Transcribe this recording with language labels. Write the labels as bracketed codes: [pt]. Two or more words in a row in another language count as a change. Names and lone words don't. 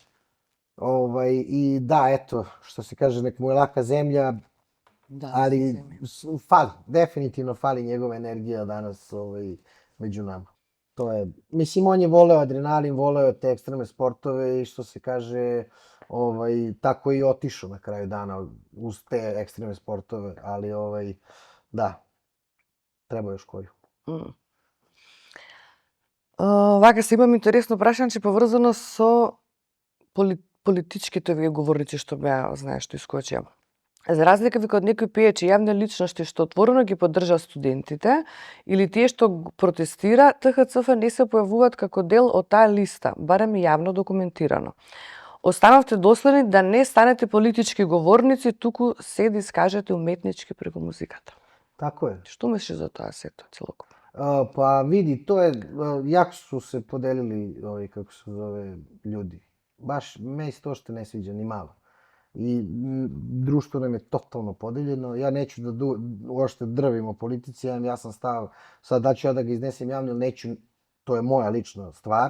[sr] I da, eto, što se kaže, nek mu je laka zemlja, ali fali, definitivno fali njegova energija danas među nama. To je, mislim, on je voleo adrenalin, voleo te ekstremne sportove i što se kaže, tako je i otišao na kraju dana uz te ekstremne sportove, ali da, treba još koju. [mk] Вака се имам интересно прашање, че поврзано со политичките вие говорници што беа, знаеш, што искочија. За разлика вика од некои пејачи јавни личности што отворено ги поддржа студентите или тие што протестира, ТХЦФ не се појавуваат како дел од таа листа, барем и јавно документирано. Останавте доследни да не станете политички говорници, туку се да искажете уметнички преку музиката. Тако е. Што мислиш за тоа сето целокупно? [sr] Pa vidi, to je, jako su se podelili, kako se zove, ljudi. Baš, meni se to što ne sviđa ni malo. I društvo nam je totalno podeljeno. Ja neću da uopšte drvim o politici, ja sam stav, sad da ću ja da ga iznesem javno ili neću, to je moja lična stvar.